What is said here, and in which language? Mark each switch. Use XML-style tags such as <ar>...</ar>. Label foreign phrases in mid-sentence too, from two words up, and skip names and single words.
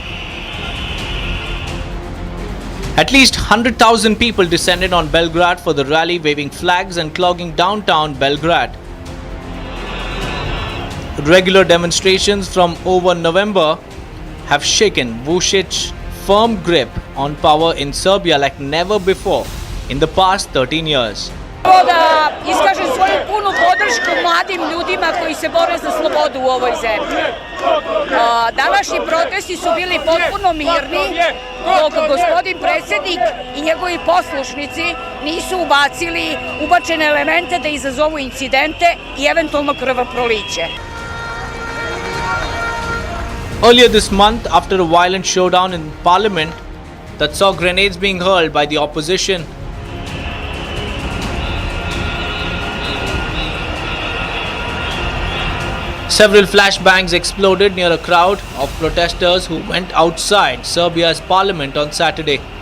<en>At least 100,000 people descended on Belgrade for the rally, waving flags and clogging downtown Belgrade. Regular demonstrations from over November have shaken Vučić's firm grip on power in Serbia like never before in the past 13 years.</en> <sr>Da iskažem svoju punu podršku mladim ljudima koji se bore za slobodu u ovoj zemlji. Današnji protesti su bili potpuno mirni, dok gospodin predsjednik i njegovi poslušnici nisu ubačene elemente da izazovu incidente i eventualno krvoproliće.</sr> <en>Earlier this month, after a violent showdown in parliament that saw grenades being hurled by the opposition, several flashbangs exploded near a crowd of protesters who went outside Serbia's parliament on Saturday.</en>